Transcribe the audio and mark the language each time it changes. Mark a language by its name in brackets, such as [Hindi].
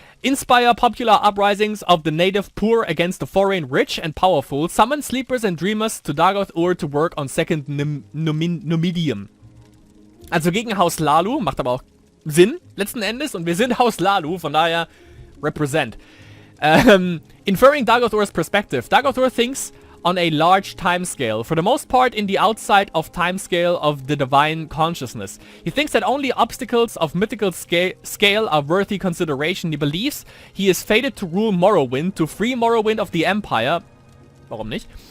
[English] Inspire popular uprisings of the native poor against the foreign rich and powerful. Summon sleepers and dreamers to Dagoth Ur to work on second Numidium. [German] Also gegen Haus Hlalu, macht aber auch Sinn, letzten Endes. Und wir sind Haus Hlalu, von daher represent. [English] Inferring Dagoth Ur's perspective. Dagoth Ur thinks on a large timescale, for the most part in the outside of timescale of the divine consciousness. He thinks that only obstacles of mythical scale are worthy consideration. He believes he is fated to rule Morrowind, to free Morrowind of the Empire. [German] Warum nicht?